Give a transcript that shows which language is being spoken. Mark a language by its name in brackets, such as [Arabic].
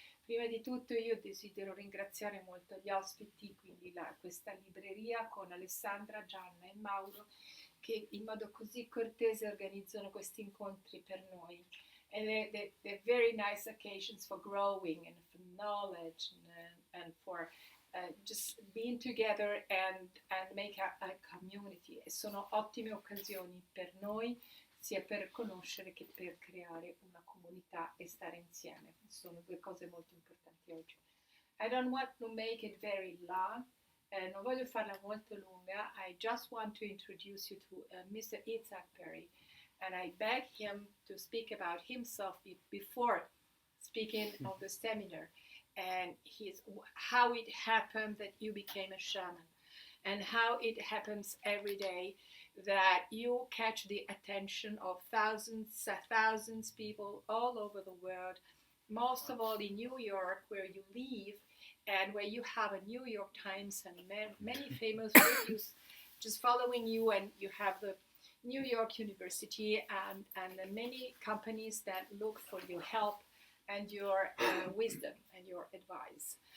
[Italian] Prima di tutto io desidero ringraziare molto gli ospiti, quindi questa libreria con Alessandra, Gianna e Mauro, che in modo così cortese organizzano questi incontri per noi. [English] And they're very nice occasions for growing and for knowledge and for just being together and make a community. [Italian] E sono ottime occasioni per noi, sia per conoscere che per creare una comunità e stare insieme. Sono due cose molto importanti oggi. [English] I don't want to make it very long. [Italian] Non voglio farla molto lunga. [English] I just want to introduce you to Mr. Itzhak Beery. And I beg him to speak about himself before speaking of the seminar. And how it happened that you became a shaman. And how it happens every day that you catch the attention of thousands people all over the world, most of all in New York, where you live, and where you have a New York Times and many famous reviews just following you, and you have the New York University and many companies that look for your help and your wisdom and your advice.